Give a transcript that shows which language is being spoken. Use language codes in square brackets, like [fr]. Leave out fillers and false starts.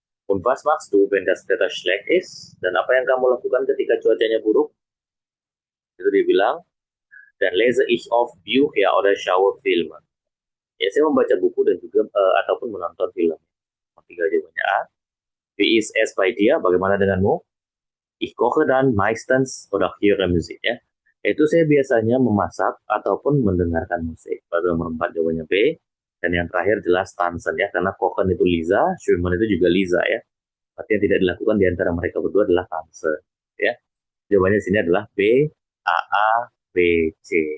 [de] Und was machst du, wenn das Wetter schlecht ist? [id] Dan apa yang kamu lakukan ketika cuacanya buruk? Itu dia bilang, [de] dan lese ich oft Bücher oder schaue Filme. [id] Ya, saya membaca buku dan juga ataupun menonton film. Tiga jawabannya A. [de] Wie ist es bei dir? [id] Bagaimana denganmu? [de] Ich koche dann meistens oder höre Musik ya. [id] Itu saya biasanya memasak ataupun mendengarkan musik. Pada nomor 4 jawabannya B. Dan yang terakhir jelas tansen ya. Karena kochen itu Liza, schwimmen itu juga Liza ya. Artinya tidak dilakukan di antara mereka berdua adalah tansen ya. Jawabannya di sini adalah B, A, A, B, C.